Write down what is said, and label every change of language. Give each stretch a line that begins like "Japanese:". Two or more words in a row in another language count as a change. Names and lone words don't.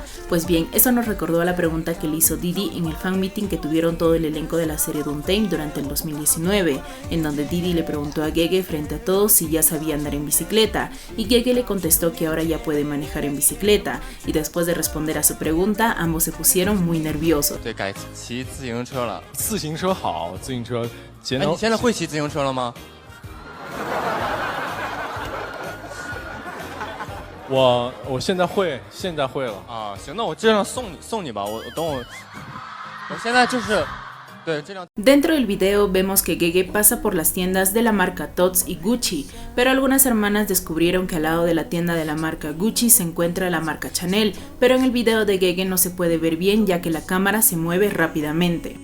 Spanish: Pues bien, eso nos recordó a la pregunta que le hizo Didi en el
English: fan meeting
Spanish: que tuvieron todo el elenco de la serie Duntain durante el 2019, en donde Didi le preguntó a Gege frente a todos si ya sabía andar en bicicleta, y Gege le contestó que ahora ya puede manejar en bicicleta, y después de responder a su pregunta, ambos se pusieron muy nerviosos.
Chinese: 自行车节能。你现在会骑自行车了吗？我现在会了啊，行，那我这样送你吧，我现在就是。
Spanish: Dentro del video vemos que Gege pasa por las tiendas de la marca Tots y Gucci, pero algunas hermanas descubrieron que al lado de la tienda de la marca Gucci se encuentra la marca Chanel, pero en el video de Gege no se puede ver bien ya que la cámara se mueve rápidamente.